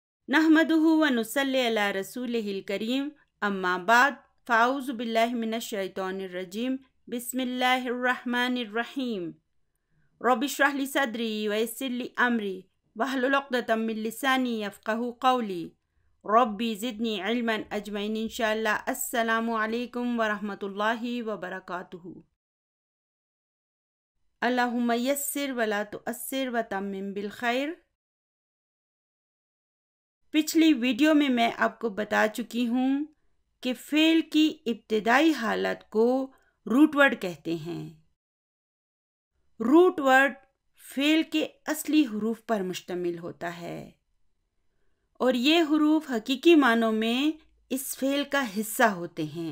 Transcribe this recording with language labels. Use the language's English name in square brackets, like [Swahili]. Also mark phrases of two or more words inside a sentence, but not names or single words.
[Arabic] نحمده ونصلي على رسوله الكريم أما بعد فأعوذ بالله من الشيطان الرجيم بسم الله الرحمن الرحيم رب اشرح لي صدري ويسر لي أمري واحلل عقدة من لساني يفقهوا قولي رب زدني علما أجمعين إن شاء الله. السلام عليكم ورحمة الله وبركاته. اللهم يسر ولا تعسر وتمم بالخير. [Urdu] پچھلی ویڈیو میں میں آپ کو بتا چکی ہوں کہ فعل کی ابتدائی حالت کو [English] root word [Urdu] کہتے ہیں. [English] root word [Urdu] فعل کے اصلی حروف پر مشتمل ہوتا ہے اور یہ حروف حقیقی معنوں میں اس فعل کا حصہ ہوتے ہیں.